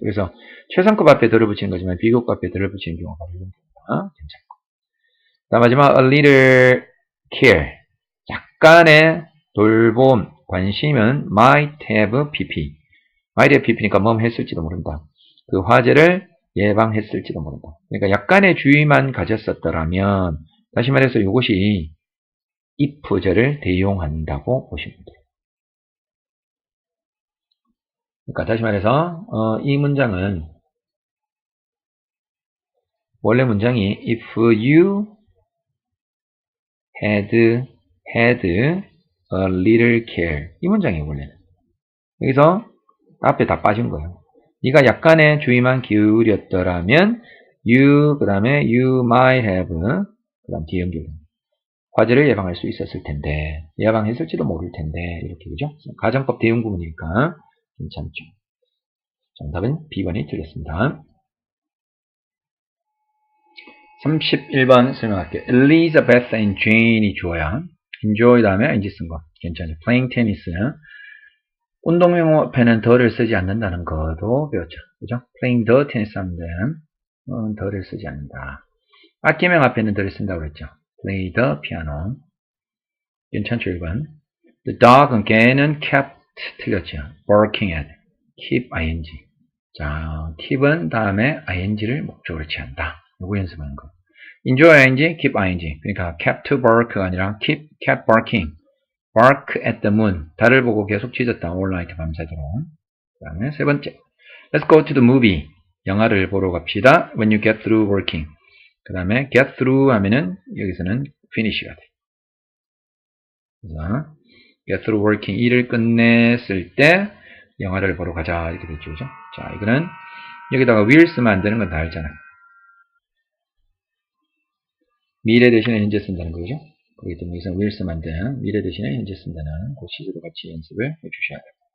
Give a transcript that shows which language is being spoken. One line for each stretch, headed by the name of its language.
Korean: 그래서 최상급 앞에 더를 붙이는 거지만 비교급 앞에 더를 붙이는 경우가 바로 이런 겁니다. 괜찮고. 자, 마지막
English: a little care.
Korean: 약간의 돌봄, 관심은
English: might have pp.
Korean: might have pp니까 뭐 했을지도 모른다. 그 화재를 예방했을지도 모른다. 그러니까 약간의 주의만 가졌었더라면, 다시 말해서 이것이 if절을 대용한다고 보시면 돼요. 그러니까 다시 말해서 이 문장은 원래 문장이
English: if you had a little care
Korean: 이 문장이에요 원래는. 여기서 앞에 다 빠진 거예요. 네가 약간의 주의만 기울였더라면 you 그 다음에
English: you might have
Korean: 그 다음 뒤에 연결 화재를 예방할 수 있었을 텐데 예방했을지도 모를 텐데 이렇게 그죠? 가정법 대용 구문이니까 괜찮죠. 정답은 B번이 틀렸습니다. 31번 설명할게요. Elizabeth and Jane이 주어야. enjoy 다음에 ing 쓴 거. 괜찮죠.
English: playing tennis.
Korean: 운동용 앞에는 더를 쓰지 않는다는 것도 배웠죠. 그죠?
English: playing the tennis
Korean: 하면 더를 쓰지 않는다. 악기명 앞에는 더를 쓴다고 그랬죠.
English: play the piano.
Korean: 괜찮죠, 1번.
English: The dog은
Korean: 개는
English: kept
Korean: 틀렸죠.
English: barking at. keep ing.
Korean: 자, keep은 다음에 ing를 목적으로 취한다. 요거 연습하는 거.
English: enjoy ing, keep ing. 그러니까 kept to bark가
Korean: 아니라
English: kept barking. bark at the moon.
Korean: 달을 보고 계속 짖었다.
English: all night
Korean: 밤새도록. 그 다음에 세 번째.
English: Let's go to the movie.
Korean: 영화를 보러 갑시다.
English: When you get through working.
Korean: 그 다음에
English: get through
Korean: 하면은 여기서는 finish가 돼.
English: 그래서 get through working.
Korean: 일을 끝냈을 때 영화를 보러 가자. 이렇게 됐죠. 그죠? 자, 이거는 여기다가 will 쓰면 안 되는 건 다 알잖아요. 미래 대신에 현재 쓴다는 거죠. 그렇기 때문에 여기서 will 쓰면 안 되는 미래 대신에 현재 쓴다는 그 시제도 같이 연습을 해주셔야 돼요.